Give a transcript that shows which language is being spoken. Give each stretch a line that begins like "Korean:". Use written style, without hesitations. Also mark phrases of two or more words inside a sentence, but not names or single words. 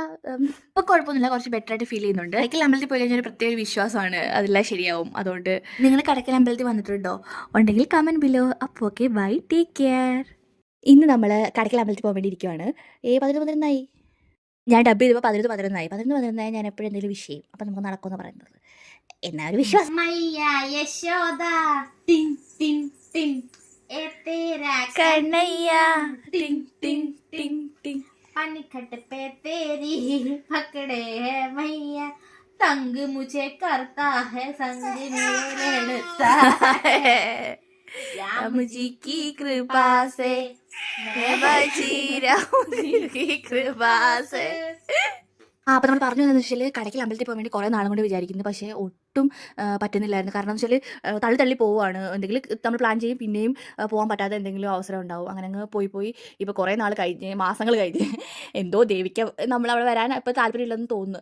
Malayalam: ഇപ്പോൾ കുഴപ്പമൊന്നുമില്ല, കുറച്ച് ബെറ്റർ ആയിട്ട് ഫീൽ ചെയ്യുന്നുണ്ട്. കടയ്ക്കൽ അമ്പലത്തിൽ പോയി കഴിഞ്ഞാൽ ഒരു പ്രത്യേക വിശ്വാസമാണ് അതെല്ലാം ശരിയാവും. അതുകൊണ്ട് നിങ്ങൾ കടയ്ക്കൽ അമ്പലത്തിൽ വന്നിട്ടുണ്ടോ? ഉണ്ടെങ്കിൽ
English: comment below.
Malayalam: അപ്പോൾ
English: okay, bye, take care.
Malayalam: ഇന്ന് നമ്മൾ കടയ്ക്കൽ അമ്പലത്തിൽ പോകാൻ വേണ്ടി ഇരിക്കുവാണ്. 11 ഞാൻ ഡബ് ചെയ്തപ്പോൾ 11 ഞാൻ എപ്പോഴും എന്തെങ്കിലും വിഷയം അപ്പം നമുക്ക് നടക്കുമെന്ന് പറയുന്നത്. എന്നാ ഒരു വിശ്വാസം.
Hindi: मैया यशोदा टिन टिन टिन ए तेरा कन्हैया टिंग टिंग टिंग टिंग. पनखट पे तेरी पकड़े है मैया तंग मुझे करता है संग मेरे लड़ता है राम जी की कृपा से मैं बची राम जी की कृपा से.
Malayalam: അപ്പോൾ നമ്മൾ പറഞ്ഞു എന്താണെന്ന് വെച്ചാൽ കടയ്ക്കൽ അമ്പലത്തിൽ പോകാൻ വേണ്ടി കുറേ നാളും കൊണ്ട് വിചാരിക്കുന്നു. പക്ഷേ ഒട്ടും പറ്റുന്നില്ലായിരുന്നു. കാരണം എന്ന് വെച്ചാൽ തള്ളി പോവുകയാണ്. എന്തെങ്കിലും നമ്മൾ പ്ലാൻ ചെയ്യും, പിന്നെയും പോകാൻ പറ്റാത്ത എന്തെങ്കിലും അവസരം ഉണ്ടാവും. അങ്ങനെ അങ്ങ് പോയി ഇപ്പോൾ കുറേ നാൾ കഴിഞ്ഞ്, മാസങ്ങൾ കഴിഞ്ഞ് എന്തോ ദേവിക്ക് നമ്മളവിടെ വരാൻ ഇപ്പോൾ താല്പര്യമില്ലെന്ന് തോന്നുന്നു.